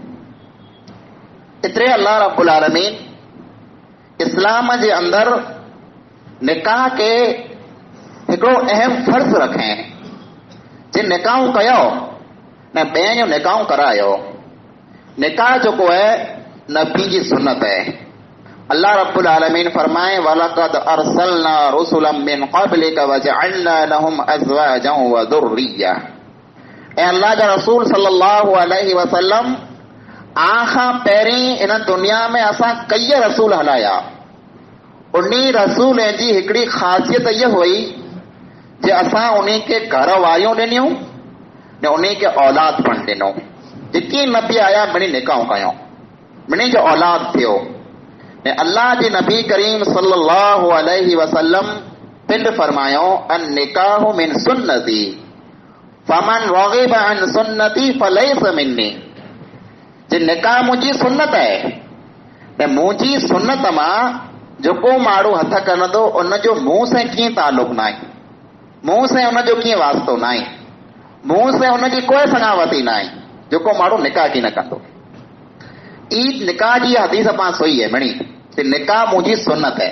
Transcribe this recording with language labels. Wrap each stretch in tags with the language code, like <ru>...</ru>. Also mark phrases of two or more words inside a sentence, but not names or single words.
<sd>एतिरे अल्लाह रब्बुल आलमीन इस्लाम जे अंदर निकाह के हिकिड़ो अहम फर्ज़ रखे जे निकाहूं कयो न ॿिए जो निकाहूं करायो। निकाह जेको है नबी जी सुन्नत है।</sd> <ar>الله رب العالمين فرمائي ولقد أرسلنا رسلا من قبلك وجعلنا لهم أزواجا وذرية.</ar> <sd>ऐं अल्लाह जा रसूल सल्लल्लाहु अलैहि वसल्लम आखां पहिरीं इन दुनिया में असां कई रसूल हलाया। उन्ही रसूल जी हिकिड़ी ख़ासियत इहा हुई जे असां उन्ही खे घर वारियूं ॾिनियूं ने उन्ही खे औलाद पण ॾिनो। जेकी नबी आया मिणी निकाहूं कयूं, मिणी जो औलाद थियो। ने अल्लाह जे नबी करीम सल्लल्लाहु अलैहि वसल्लम पिंड फरमायो</sd> <ar>النكاح من سنتي فمن رغب عن سنتي فليس مني.</ar> <sd>जे निकाह मुंहिंजी सुन्नत है, ने मुंहिंजी सुन्नत मां जेको माण्हू हथ कंदो उनजो मूं सां कीअं तालुक न आहे, मूं सां उनजो कीअं वास्तो न आहे, मूं सां उनजी कोई सगावती न आहे जेको माण्हू निकाह की न कंदो। ई निकाह जी हदीस पां सोई है मिणी कि निकाह मुंहिंजी सुन्नत है।</sd>